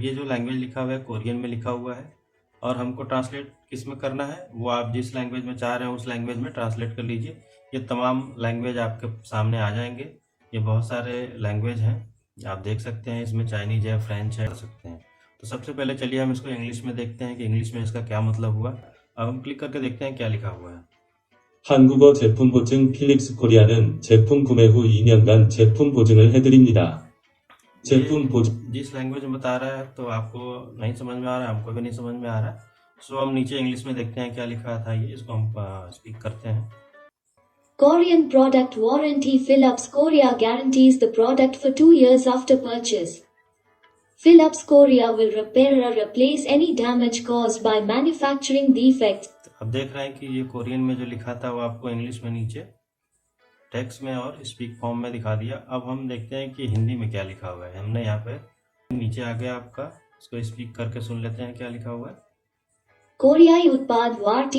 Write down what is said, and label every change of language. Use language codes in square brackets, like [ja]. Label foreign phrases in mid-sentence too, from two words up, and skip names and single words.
[hi] ये जो लैंग्वेज लिखा हुआ है कोरियन में लिखा हुआ है, और हमको ट्रांसलेट किस में करना है वो आप जिस लैंग्वेज में चाह रहे हैं उस लैंग्वेज में ट्रांसलेट कर लीजिए। ये तमाम लैंग्वेज आपके सामने आ जाएंगे। ये बहुत सारे लैंग्वेज हैं, आप देख सकते हैं। इसमें चाइनीज है, फ्रेंच है, कर सकते हैं। तो सबसे पहले चलिए हम इसको इंग्लिश में देखते हैं कि इंग्लिश में इसका क्या मतलब हुआ। अब हम क्लिक करके देखते हैं क्या लिखा हुआ है। [ko] 한국어 제품 보증 필립스 코리아는 제품 구매 후 2년간 제품 보증을 해드립니다. 제품 보증 [hi] जिस लैंग्वेज में बता रहा है तो आपको नहीं समझ में आ रहा है, हमको भी नहीं समझ में आ रहा है। सो हम नीचे इंग्लिश में देखते हैं क्या लिखा था ये, इसको हम स्पीक करते हैं। [en] Korean product warranty. Philips Korea guarantees the product for 2 years after purchase. Philips Korea will repair or replace any damage caused by manufacturing defects. [hi] अब देख रहे हैं कि ये कोरियन में जो लिखा था वो आपको इंग्लिश में नीचे टेक्स्ट में और [en] speak form [hi] में दिखा दिया। अब हम देखते हैं कि हिंदी में क्या लिखा हुआ है। हमने यहाँ पे नीचे आ गया आपका, इसको स्पीक करके सुन लेते हैं क्या लिखा हुआ है। कोरियाई उत्पाद वारंटी।